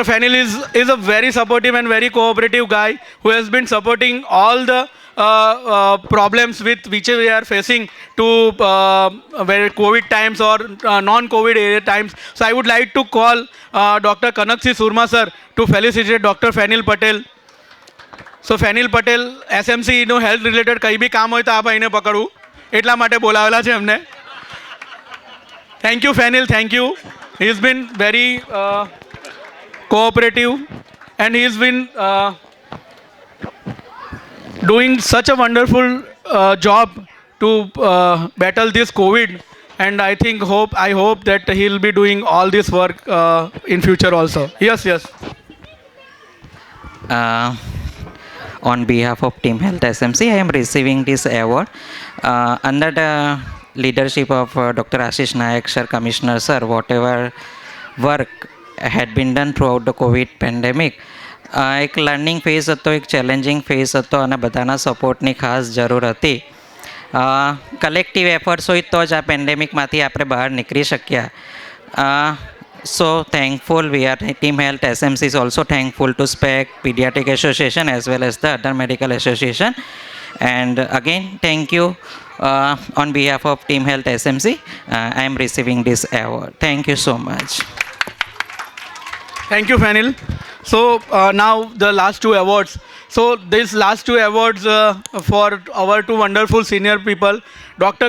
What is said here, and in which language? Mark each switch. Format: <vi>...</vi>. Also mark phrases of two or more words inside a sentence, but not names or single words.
<en>Fanil is a very supportive and very cooperative guy who has been supporting all the problems with which we are facing to where COVID times or non-COVID times. So I would like to call Dr. Kanakshi Surma sir to felicitate Dr. Fanil Patel. So Fanil Patel,</en> <gu>SMC નો</gu> <en>health related</en> <gu>કંઈ બી કામ હોય તો આ ભાઈને પકડવું એટલા માટે બોલાવેલા છે એમને.</gu> <en>Thank you Fanil, thank you. He has been very cooperative and he has been doing such a wonderful job to battle this COVID, and I hope that he'll be doing all this work in future also. Yes. On behalf of Team Health SMC, I am receiving this award under the leadership of Dr. Ashish Nayak sir, Commissioner sir, whatever work had been done throughout the COVID pandemic,</en> <gu>એક</gu> <en>learning phase</en> <gu>હતો, એક</gu> <en>challenging phase</en> <gu>હતો અને બધાના સપોર્ટની ખાસ જરૂર હતી.</gu> <en>collective efforts</en> <gu>હોય તો જ આ પેન્ડેમિકમાંથી આપણે બહાર નીકળી શક્યા.</gu> <en>So thankful we are Team Health SMC is also thankful to SPEC, Pediatric Association as well as the other medical association. And again, thank you on behalf of Team Health SMC. I am receiving this award. Thank you so much. Thank you, Fanil. So now the last two awards. So these last two awards for our two wonderful senior people, Dr.</en>